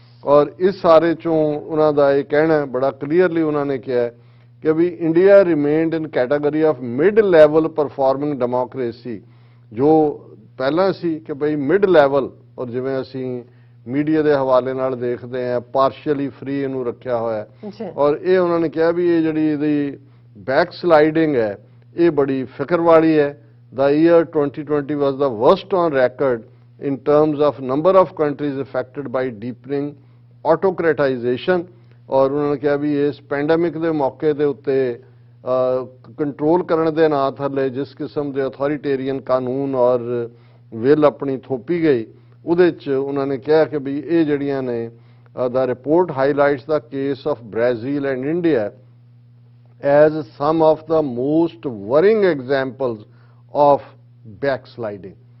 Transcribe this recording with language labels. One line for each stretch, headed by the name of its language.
Punjabi: ਔਰ ਇਸ ਸਾਰੇ ਚੋਂ ਉਹਨਾਂ ਦਾ ਇਹ ਕਹਿਣਾ ਬੜਾ ਕਲੀਅਰਲੀ ਉਹਨਾਂ ਨੇ ਕਿਹਾ ਕਿ ਵੀ
English: India remained in category of mid level performing democracy,
Punjabi: ਜੋ ਪਹਿਲਾਂ ਸੀ ਕਿ ਭਈ ਮਿਡ ਲੈਵਲ, ਔਰ ਜਿਵੇਂ ਅਸੀਂ ਮੀਡੀਆ ਦੇ ਹਵਾਲੇ ਨਾਲ ਦੇਖਦੇ ਆ ਪਾਰਸ਼ੀਅਲੀ ਫ੍ਰੀ ਇਹਨੂੰ ਰੱਖਿਆ ਹੋਇਆ। ਔਰ ਇਹ ਉਹਨਾਂ ਨੇ ਕਿਹਾ ਵੀ ਇਹ ਜਿਹੜੀ ਇਹਦੀ ਬੈਕ ਸਲਾਈਡਿੰਗ ਹੈ ਇਹ ਬੜੀ ਫਿਕਰ ਵਾਲੀ ਹੈ।
English: The year 2020 was the worst on record in terms of number of countries affected by deepening autocratization।
Punjabi: ਔਰ ਉਹਨਾਂ ਨੇ ਕਿਹਾ ਵੀ ਇਸ ਪੈਂਡੇਮਿਕ ਦੇ ਮੌਕੇ ਦੇ ਉੱਤੇ ਕੰਟਰੋਲ ਕਰਨ ਦੇ ਨਾਂ ਥੱਲੇ ਜਿਸ ਕਿਸਮ ਦੇ ਅਥੋਰੀਟੇਰੀਅਨ ਕਾਨੂੰਨ ਔਰ ਵਿਲ ਆਪਣੀ ਥੋਪੀ ਗਈ, ਉਹਦੇ 'ਚ ਉਹਨਾਂ ਨੇ ਕਿਹਾ ਕਿ ਵੀ ਇਹ ਜਿਹੜੀਆਂ ਨੇ
English: the report highlights the case of Brazil and India as some of the most worrying examples of backsliding।